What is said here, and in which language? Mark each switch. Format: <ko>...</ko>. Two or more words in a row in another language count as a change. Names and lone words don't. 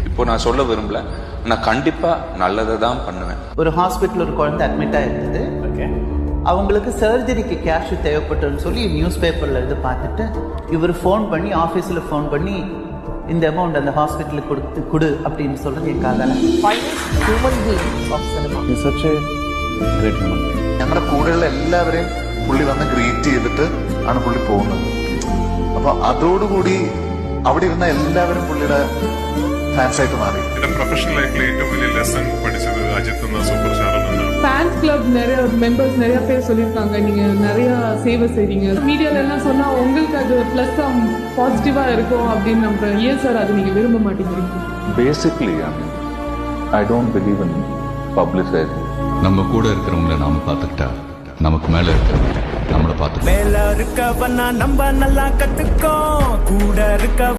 <ta>இப்போ நான் சொல்ல விரும்பல, நான் கண்டிப்பா நல்லதை தான் பண்ணுவேன். ஒரு ஹாஸ்பிட்டல் ஒரு குழந்தை அட்மிட் ஆயிருந்தது. அவங்களுக்கு</ta> <en>surgery cash</en> <ta>தேவைப்பட்டதுன்னு சொல்லி</ta> <en>news paper</en> <ta>இருந்து பார்த்துட்டு இவர் ஃபோன் பண்ணி ஆஃபீஸில் ஃபோன் பண்ணி இந்த அமௌண்ட் அந்த ஹாஸ்பிட்டலுக்கு கொடு அப்படின்னு சொல்றது என் காதல.</ta> <ml>ഞങ്ങളുടെ കൂടെയുള്ള എല്ലാവരെയും പുള്ളി വന്ന് ഗ്രീറ്റ് ചെയ്തിട്ട് ആണ് പുള്ളി പോകുന്നത്. അപ്പൊ അതോടുകൂടി അവിടെ ഇരുന്ന എല്ലാവരും പുള്ളിയുടെ ഫാൻസ് ആയിട്ട് മാറി. എന്റെ</ml> <en>professional life</en> <ml>ഏറ്റവും വലിയ ലെസൺ പഠിച്ചത് അജിത്ത് എന്ന</ml> <en>super star</en> <ml>നിന്നാണ്.</ml> <en>fans club</en> <ta>நிறைய மெம்பர்ஸ் நிறைய பேர் சொல்லியிருக்காங்க, நீங்க நிறைய சேவை செய்றீங்க, மீடியால எல்லாம் சொன்னா உங்களுக்கு அது</ta> <en>plus positive</en> <ta>இருக்கும் அப்படின்னு நம்புறேன். ஏன் சார் அது நீங்க விரும்ப மாட்டேங்கிறீங்க?</ta> <en>Basically, I don't believe in publicizing.</en> <ta>நம்ம கூட இருக்கிறவங்கள நாம பார்த்துக்கிட்டா நமக்கு மேல இருக்கிறவங்க நம்மளை பார்த்து மேல இருக்கவனா நம்ம நல்லா கத்துக்கோ, கூட இருக்க</ta>